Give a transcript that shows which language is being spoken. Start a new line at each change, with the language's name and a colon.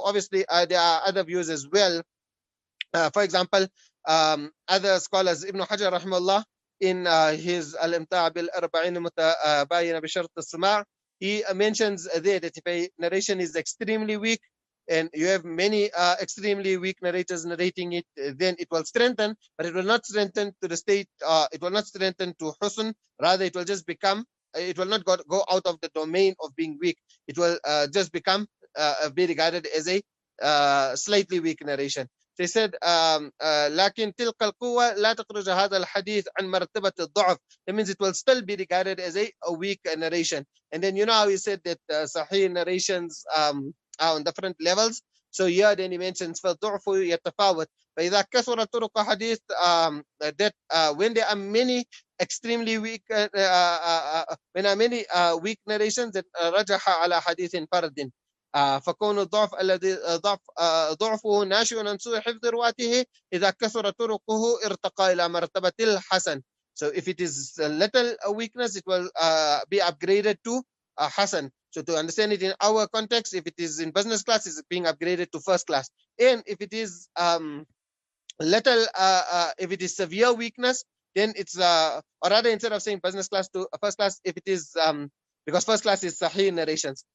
English: Obviously, there are other views as well. For example, other scholars, Ibn Hajar rahimahullah, in his Al-Imta' bil-Arba'in Mutabayina bi-Shart al-Sama', he mentions there that if a narration is extremely weak and you have many extremely weak narrators narrating it, then it will strengthen, but it will not strengthen to the state, it will not strengthen to husn, rather it will just become, it will not go out of the domain of being weak. It will just become be regarded as a slightly weak narration. So They said
Arabic: لكن تلك القوة لا تخرج هذا الحديث عن مرتبة الضعف.
English: That means it will still be regarded as a weak narration. And then you know how he said that Sahih narrations are on different levels. So here then he mentions
Arabic: فالضعف يتفاوت. فإذا كثر طرق حديث
English: that when there are many extremely weak when there are many weak narrations that
Arabic: رجح على حديث فرد. فكون الضعف الذي ضعفه ناشئ عن سوء حفظ رواته إذا كثر طرقه ارتقى إلى مرتبة الحسن.
English: So if it is a little weakness, it will be upgraded to Hasan. So to understand it in our context, if it is in business class, it's being upgraded to first class. And if it is little, if it is severe weakness, then it's or rather instead of saying business class to first class, if it is because first class is Sahih narrations.